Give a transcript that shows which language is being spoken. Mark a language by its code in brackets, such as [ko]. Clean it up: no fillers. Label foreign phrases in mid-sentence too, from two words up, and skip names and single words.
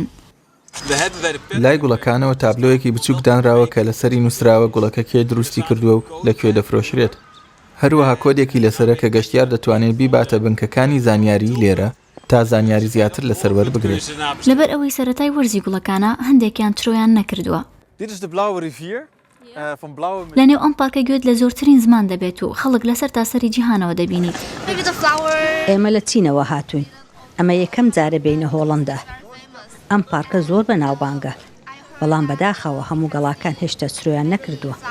[ckb] لای گوڵەکانەوە تابلۆیەکی بچووک دانراوە کە لەسەری نووسراوە گوڵەکە کێ دروستی کردووە و لەکوێ دەفرۆشرێت. هەروەها کۆدێکی لەسەرە کە گەشتیار دەتوانێت بیباتە بنکەکانی زانیاری لێرە تا زانیاری زیاتر لەسەر وەربگرێت. لەبەر ئەوەی سەرەتای وەرزی گوڵەکانە هەندێکیان ترۆیان نەکردووە. [nl] Dit is de Blauwe Rivier. [ckb] لە نێو ئەم پارکە گوێت لە زۆرترین زمان دەبێت و خەڵک لەسەر تاسەری جیهانەوە دەبینیت. ئێمە لە چینەوە هاتوین. ئەمە یەکەم جارە بینە هۆڵەندا. ئەم پارکە زۆر بەناوبانگە. بەڵام بەداخەوە هەموو گەڵاکان هێشتا سرۆیان نەکردووە.